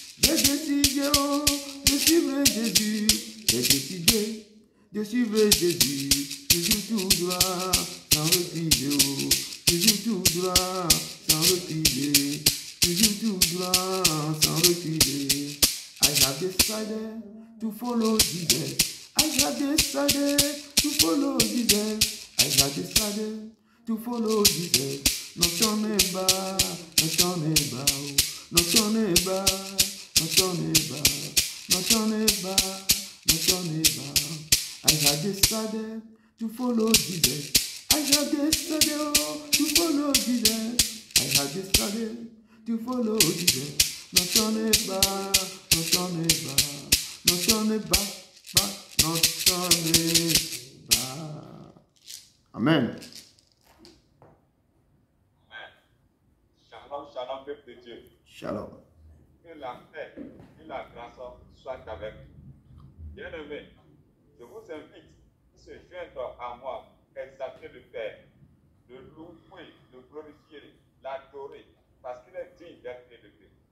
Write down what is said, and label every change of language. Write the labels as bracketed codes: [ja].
[fr] J'ai décidé de suivre Jésus. J'ai décidé de suivre Jésus. Toujours tout droit, sans reculer. Toujours tout droit, sans reculer. Toujours tout droit, sans reculer. [en] I have decided to follow Jesus. I have decided to follow Jesus. I have decided to follow Jesus. No turning back, no turning back, no turning back, no turning back, no turning back, no turning back. I have decided to follow Jesus. I have decided to follow Jesus. I have decided to follow Jesus. No turning back, no turning back, no turning back, no turning back. Amen. Amen. [fr] Shalom, shalom, peuple de Dieu. Shalom. Que la paix et la grâce soient avec vous. Bien-aimés, je vous invite à se joindre à moi, exalter le Père, le louer, le glorifier, l'adorer, parce qu'il est digne d'être élevé.